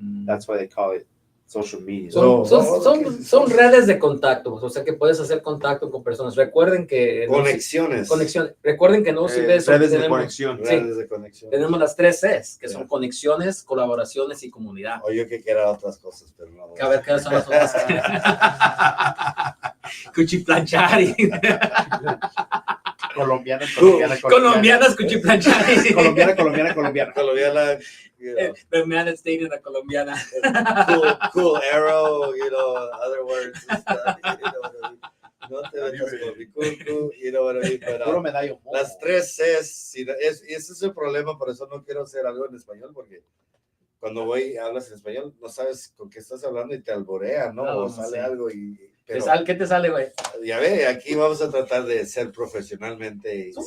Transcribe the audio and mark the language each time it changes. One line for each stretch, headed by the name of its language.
English: That's why they call it social media.
Spanish: Son redes de contacto, o sea que puedes hacer contacto con personas. Recuerden que Conexiones. Recuerden que no Redes de conexión. Redes de conexión. Tenemos las 3 Cs, que
English: Yeah.
Spanish: son conexiones, colaboraciones y comunidad. O yo que quiera otras cosas, pero no. A ver, ¿qué son las otras? Cuchiplanchar y Colombianas, colombianas cuchiplanchar. colombiana.
English: Colombiana, you know, The man is dating a colombiana. cool arrow, you know, other words. And stuff, you know what I mean?
Spanish: No te metas con mi cool,
English: you know what I mean?
Spanish: Puro medallo. Las 3 Cs, ese es el problema, por eso no quiero hacer algo en español, porque cuando hablas en español, no sabes con qué estás hablando y te alborea, ¿no? O sale algo pero, ¿Qué te sale, güey? ya ve, aquí vamos a tratar de ser profesionalmente y